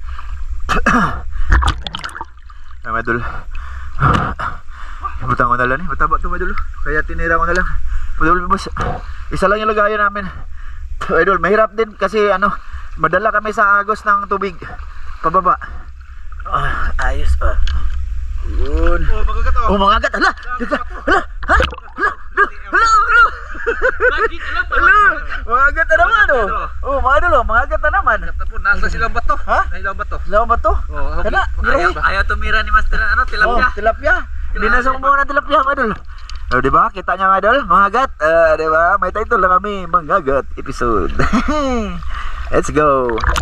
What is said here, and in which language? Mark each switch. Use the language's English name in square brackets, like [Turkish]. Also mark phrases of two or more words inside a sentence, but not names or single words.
[Filipino] Ay madol. Butang ko na lang eh. Mataba ito madol. Kaya tinira ko na lang. Madol boss. Isa lang yung lagayan namin. Idol, mahirap din kasi ano, madala kami sa agos ng tubig. Pababa. Ayos pa. Yun. Oh, magagat oh. Oh, mga agat. Hala! Hala! Hala! Ha? Hala! Hala! Hala! Hala! Mga agat na naman oh. Oh, mga idol oh. Mga agat na naman. Nasa silang bato. Ha? Nasa silang bato. Sila ba to? Oh, Kana? Ayaw tumira ni Master ano, Oh, tilapia. tilapia. Hindi na sa ng tilapia mga idol. Oh, di ba? Kita niya mga idol, mga agat. Di ba? May title lang kami, mga agat episode. [English] Let's go.